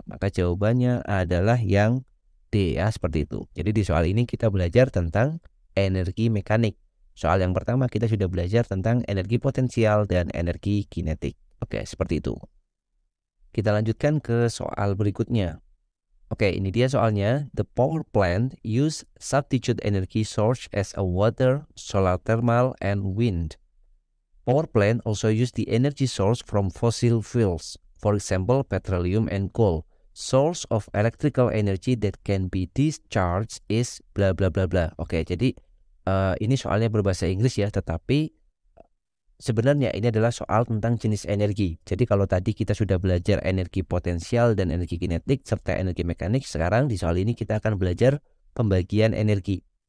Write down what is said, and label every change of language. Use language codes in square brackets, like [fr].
[id] Maka jawabannya adalah yang D ya, seperti itu. Jadi di soal ini kita belajar tentang energi mekanik. Soal yang pertama kita sudah belajar tentang energi potensial dan energi kinetik. Oke, seperti itu. Kita lanjutkan ke soal berikutnya. Oke, ini dia soalnya. [en] The power plant use substitute energy source as a water, solar thermal, and wind. Power plant also use the energy source from fossil fuels, for example, petroleum and coal. Source of electrical energy that can be discharged is bla bla bla bla. [id] Oke, jadi ini soalnya berbahasa Inggris ya, tetapi sebenarnya ini adalah soal tentang jenis energi. Jadi kalau tadi kita sudah belajar energi potensial dan energi kinetik serta energi mekanik, sekarang di soal ini kita akan belajar pembagian energi.